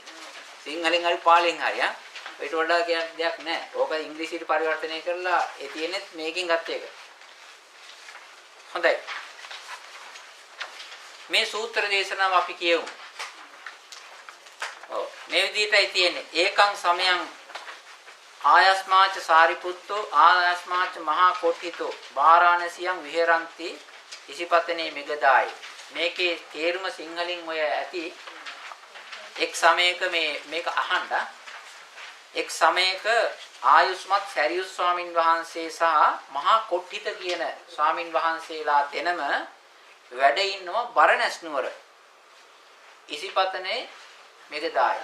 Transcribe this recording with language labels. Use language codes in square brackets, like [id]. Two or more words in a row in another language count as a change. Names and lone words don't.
[si] සිංහලෙන් හරි පාලියෙන් හරි ඊට වඩා කියන දෙයක් නැහැ. ඕක ඉංග්‍රීසියට පරිවර්තනය කරලා ඒ තියෙනෙත් මේකෙන් ගත්ත එක. හොඳයි. මේ සූත්‍ර දේශනාව අපි කියමු. ඔව් මේ විදිහටයි තියෙන්නේ. [pi] ඒකං සමයං ආයස්මාච සාරිපුත්තෝ ආයස්මාච මහා කොට්ටිතෝ වාරාණසියං විහෙරಂತಿ ඉසිපතනේ මෙගදායි. [si] මේකේ තේරුම සිංහලෙන් ඔය ඇති එක් සමයක මේක අහන්න එක් සමයක ආයුෂ්මත් සරියුස් ස්වාමින් වහන්සේ සහ මහා කොට්ටිත කියන ස්වාමින් වහන්සේලා දෙනම වැඩ ඉන්නවා බරණැස් නුවර ඉසිපතනේ මෙගදායි.